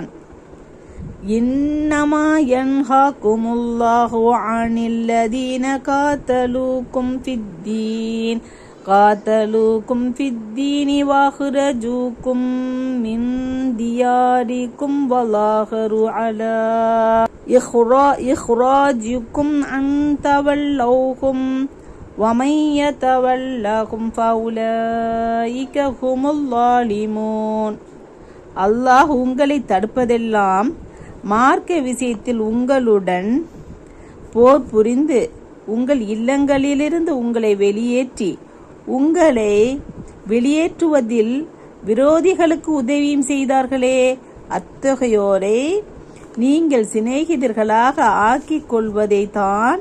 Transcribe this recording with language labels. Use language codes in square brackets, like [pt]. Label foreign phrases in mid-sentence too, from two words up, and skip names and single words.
[ar] إنما ينهاكم الله عن الذين قاتلوكم في الدين وأخرجوكم من دياركم وظاهروا على إخراجكم أن تولوهم وَمَنْ يَتَوَلَّهُمْ فَأُولَئِكَ هُمُ الظَّالِمُونَ. [ta] அல்லாஹ் உங்களை தடுப்பதெல்லாம் மார்க்க விஷயத்தில் உங்களுடன் போர் புரிந்து உங்கள் இல்லங்களிலிருந்து உங்களை வெளியேற்றுவதில் விரோதிகளுக்கு உதவியும் செய்தார்களே, அத்தகையோரை நீங்கள் சிநேகிதர்களாக ஆக்கிக் கொள்வதை தான்.